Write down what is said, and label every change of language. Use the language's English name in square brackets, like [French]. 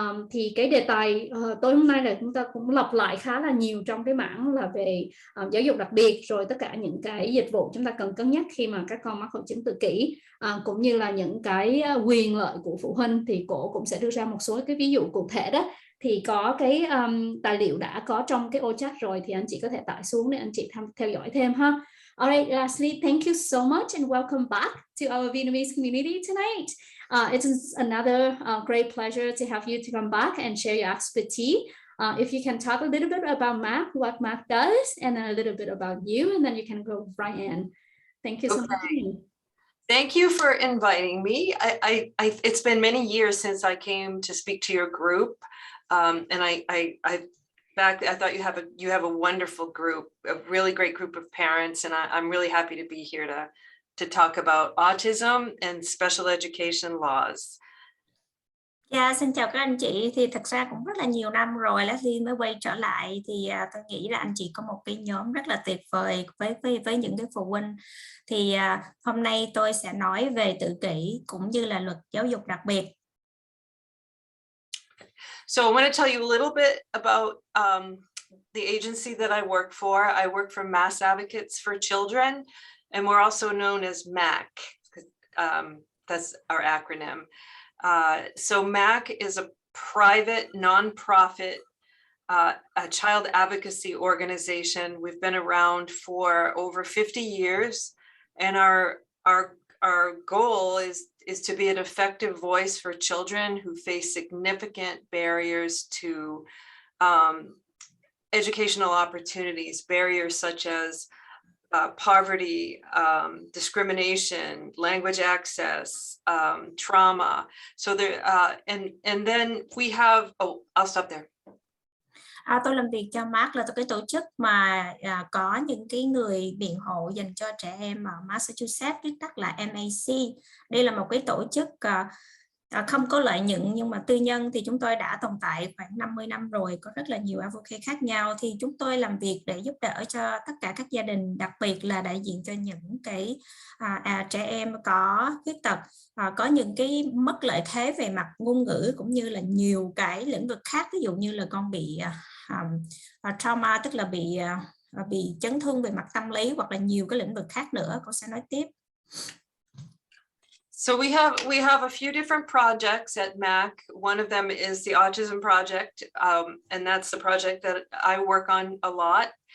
[Vietnamese] Thì cái đề tài tối hôm nay là chúng ta cũng lặp lại khá là nhiều trong cái mảng là về giáo dục đặc biệt, rồi tất cả những cái dịch vụ chúng ta cần cân nhắc khi mà các con mắc hội chứng tự kỷ, cũng như là những cái quyền lợi của phụ huynh. Thì cổ cũng sẽ đưa ra một số cái ví dụ cụ thể đó. Thì có cái tài liệu đã có trong cái ô chat rồi, thì anh chị có thể tải xuống để anh chị theo dõi thêm ha. [English] Alright, Leslie, thank you so much and welcome back to our Vietnamese community tonight. It's another great pleasure to have you to come back and share your expertise. If you can talk a little bit about MAC, what MAC does, and then a little bit about you, and then you can go right in. Thank you so much. Thank you for inviting me. It's been many years since I came to speak to your group, and I thought you have a wonderful group, a really great group of parents, and I'm really happy to be here to talk about autism and special education laws. [Vietnamese] Yeah, xin chào các anh chị. Thì thật ra cũng rất là nhiều năm rồi Leslie mới quay trở lại, thì tôi nghĩ là anh chị có một cái nhóm rất là tuyệt vời với những cái phụ huynh. Thì hôm nay tôi sẽ nói về tự kỷ cũng như là luật giáo dục đặc biệt. [English] So I want to tell you a little bit about the agency that I work for. I work for Mass Advocates for Children, and we're also known as MAC. That's our acronym. So MAC is a private, non-profit a child advocacy organization. We've been around for over 50 years, and our goal is to be an effective voice for children who face significant barriers to educational opportunities, barriers such as poverty, discrimination, language access, trauma. So there, and then we have, I'll stop there. [Vietnamese] Tôi làm việc cho MAC là cái tổ chức mà có những cái người biện hộ dành cho trẻ em ở Massachusetts, viết tắt là MAC. Đây là một cái tổ chức không có lợi nhuận nhưng mà tư nhân, thì chúng tôi đã tồn tại khoảng 50 năm rồi, có rất là nhiều advocate khác nhau. Thì chúng tôi làm việc để giúp đỡ cho tất cả các gia đình, đặc biệt là đại diện cho những cái trẻ em có khuyết tật, có những cái mất lợi thế về mặt ngôn ngữ cũng như là nhiều cái lĩnh vực khác, ví dụ như là con bị trauma, tức là bị chấn thương về mặt tâm lý, hoặc là nhiều cái lĩnh vực khác nữa. Cô sẽ nói tiếp. [English] So we have a few different projects at MAC. One of them is the Autism Project, and that's the project that I work on a lot.